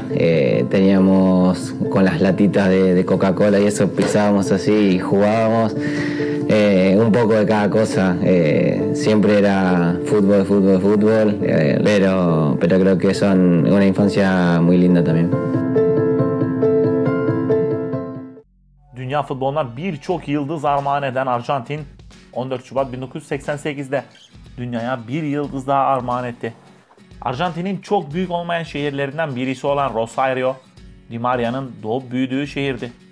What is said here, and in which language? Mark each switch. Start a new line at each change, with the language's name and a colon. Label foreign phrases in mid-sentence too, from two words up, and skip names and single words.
Spanish: Teníamos con las latitas de Coca-Cola y eso pisábamos así y jugábamos. Un poco de cada cosa. Siempre era fútbol, fútbol, fútbol, pero creo que son una infancia muy linda también.
Turkish: Dünya futboluna birçok yıldız armağan eden Arjantin 14 Şubat 1988'de dünyaya bir yıldız daha armağan etti. Arjantin'in çok büyük olmayan şehirlerinden birisi olan Rosario, Di Maria'nın doğup büyüdüğü şehirdi.